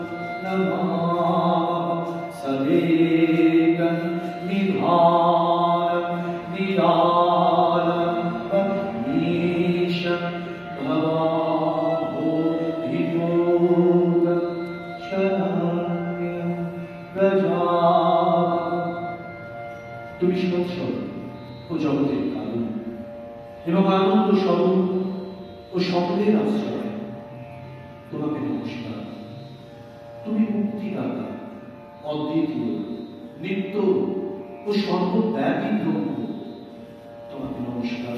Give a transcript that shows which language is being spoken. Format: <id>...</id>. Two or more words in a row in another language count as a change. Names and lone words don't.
<sa>नमामः सदेकं निधानं निरालम्बं नीशं भवाभूतिभूतं शरण्यं प्रजापतिं।</sa> <bn>তুমি সৎস্বরূপ ও জগতের কারণ এবং আনন্দ স্বরূপ ও সকলের আশ্রয়, তোমাকে নমস্কার। তুমি মুক্তিদাতা, অদ্বিতীয়, নিত্য ও সর্বব্যাপী ব্রহ্ম, তোমাকে নমস্কার।</bn>